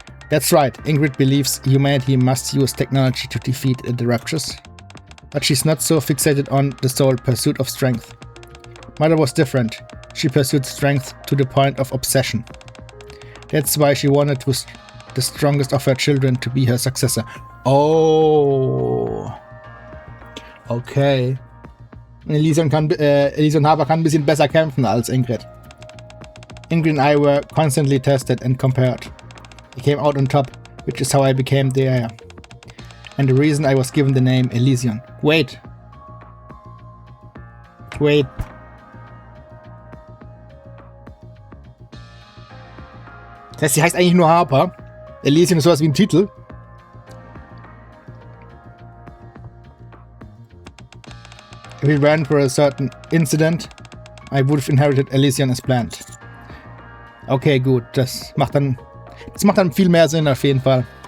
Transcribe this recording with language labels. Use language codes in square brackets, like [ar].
[en] That's right, Ingrid believes humanity must use technology to defeat the Raptures. But she's not so fixated on the sole pursuit of strength. Mother was different. She pursued strength to the point of obsession. That's why she wanted the strongest of her children to be her successor. Oh. Okay. [de] Elysion Harper kann ein bisschen besser kämpfen als Ingrid. [en] Ingrid and I were constantly tested and compared. I came out on top, which is how I became the heir. And the reason I was given the name Elysion. Wait. [de] Das heißt, sie heißt eigentlich nur Harper. Elysion ist sowas wie ein Titel. [en] If we ran for a certain incident, I would have inherited Elysion as planned. [de] Okay, gut. Das macht dann viel mehr Sinn auf jeden Fall.